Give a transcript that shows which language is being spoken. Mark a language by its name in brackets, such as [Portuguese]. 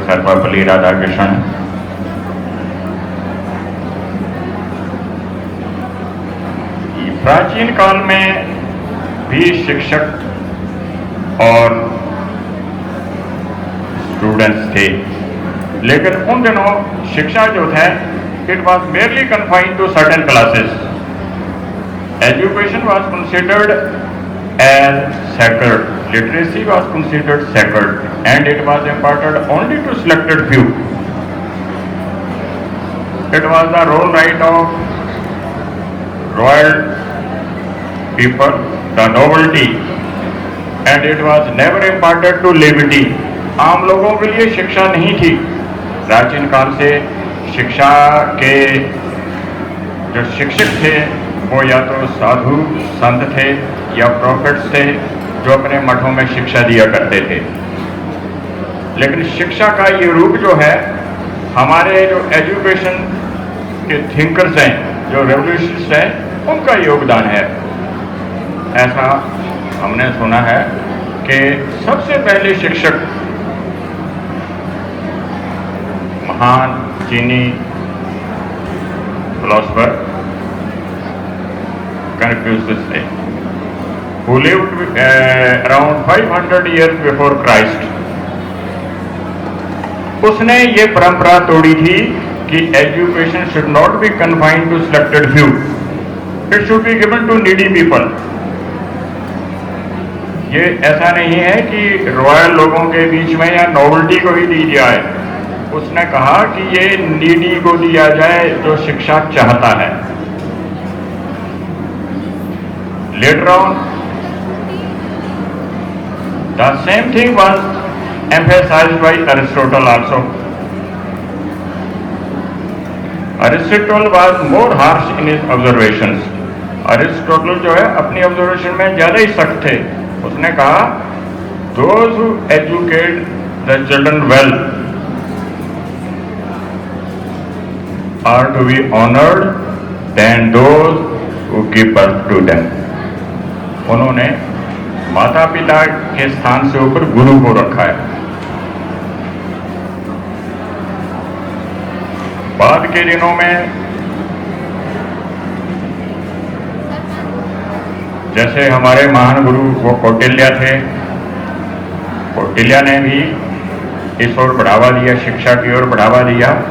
[Hindi] Sarvapalli Radhakrishnan, प्राचीन काल में भी शिक्षक और स्टूडेंट्स थे, लेकिन उन दिनों शिक्षा जो है [English] It was merely confined to certain classes. Education was considered as sacred. Literacy was considered sacred, and it was imparted only to selected few. It was the role right of royal people, the nobility, and it was never imparted to laity. [Hindi] आम लोगों के लिए शिक्षा नहीं थी. प्राचीन काल से शिक्षा के जो शिक्षक थे वो या तो साधु संत थे या प्रॉफिट्स थे जो अपने मठों में शिक्षा दिया करते थे. लेकिन शिक्षा का ये रूप जो है हमारे जो एजुकेशन के थिंकर्स हैं, जो रेवोल्यूशनिस्ट हैं, उनका योगदान है. ऐसा हमने सुना है कि सबसे पहले शिक्षक महान चीनी फिलोसफर कन्फ्यूशियस थे, [English] who lived around 500 years before Christ. [Hindi] उसने ये परंपरा तोड़ी थी कि [English] Education should not be confined to selected few. It should be given to needy people. [Hindi] ये ऐसा नहीं है कि रॉयल लोगों के बीच में या नोबल्टी को ही दी जाए. उसने कहा कि ये नीडी को दिया जाए जो शिक्षा चाहता है. [English] Later on, the same thing was emphasized by Aristotle also. Aristotle was more harsh in his observations. [Hindi] Aristotle जो है अपनी ऑब्जर्वेशन में ज्यादा ही सख्त थे. उसने कहा [English] those who educate the children well are to be honored than those who give birth to them. [Hindi] उन्होंने माता पिता के स्थान से ऊपर गुरु को रखा है. बाद के दिनों में जैसे हमारे महान गुरु वो कौटिल्य थे, कौटिल्य ने भी इस ओर बढ़ावा दिया, शिक्षा की ओर बढ़ावा दिया.